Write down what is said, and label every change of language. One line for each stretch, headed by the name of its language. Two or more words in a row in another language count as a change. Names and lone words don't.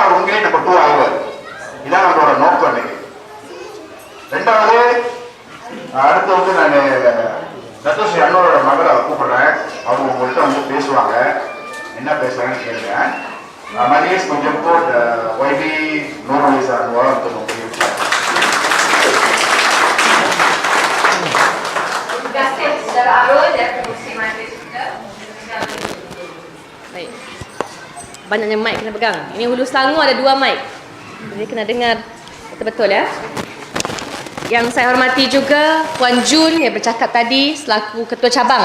Tamil: அவர் உங்களே நம்பர் 2 ஆகுவார். இதான் நம்மளோட நோக்கம். இன்னைக்கு 2வது அடுத்து வந்து நான் டாக்டர் ஸ்ரீ அன்வரோட மகளை கூப்பிடுறேன். அவங்க உங்கள்கிட்ட வந்து பேசுவாங்க. என்ன பேசுறாங்கன்னு கேளுங்க. மதியேஷ் கொஞ்சம் போட் ஒய்பி நோர்மலைஸ் அன்வரா வந்து
Malay: baik. Banyaknya mic kena pegang. Ini Hulu Selangor ada 2 mic. Jadi kena dengar betul-betul ya. Yang saya hormati juga Puan Jun yang bercakap tadi selaku ketua cabang.